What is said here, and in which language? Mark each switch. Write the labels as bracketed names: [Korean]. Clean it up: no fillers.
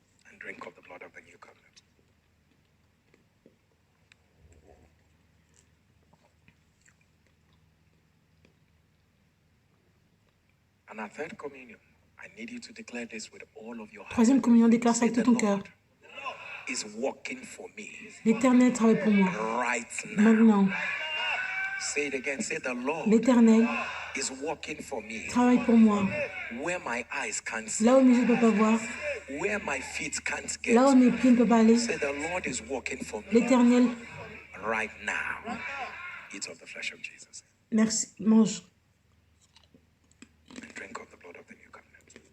[English] and drink of the blood of the new covenant. And our third communion, I need you to declare this with all of your heart. [French] Troisième communion, déclare ça avec tout ton cœur. [English] Is working for me [French] L'Éternel travaille pour moi. [English] right now. [French] Maintenant, [English] Say it again. Say the Lord [French] l'Éternel [English] is working for me [French] travaille pour moi. [English] where my eyes can't see, [French] Là où mes yeux ne peuvent pas voir, [English] where my feet can't get. [French] là où mes pieds ne peuvent pas aller, [English] Say the Lord is working for me [French] l'Éternel, [English] right now. Eat of the flesh of Jesus [French] merci, mange. [English] and drink of the blood of the new covenant.